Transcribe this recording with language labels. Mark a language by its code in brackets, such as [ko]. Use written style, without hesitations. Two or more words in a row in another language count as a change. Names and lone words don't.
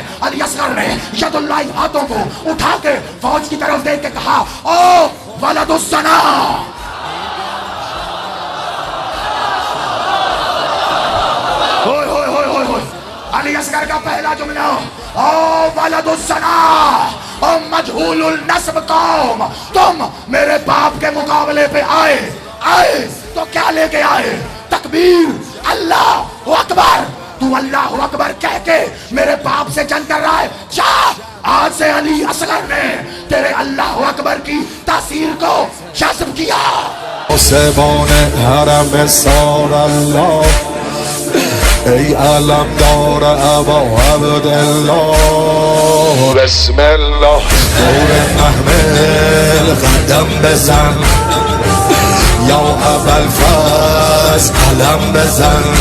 [hi] अली असगर ने यदुल्लाह हाथों को उठा के फौज की तरफ देख के कहा ओ वलदुस्सना, अली असगर का पहला जुमला ओ वलदुस्सना, ओ [ar] مجهول النسب [hi] कौम, तुम मेरे बाप के मुकाबले पे आए तो क्या लेके आए? [ar] تكبير، الله أكبر. [hi] तू [ar] الله أكبر [hi] कह के मेरे बाप से जंग कर रहा है, जा। आज से अली असगर ने तेरे [ar] الله أكبر [hi] की तासीर को जज्ब किया। [fa] ای علم دار ابا عبدالله [ar] بسم الله [fa] نور محمل قدم بزن یا ابوالفضل علم بزن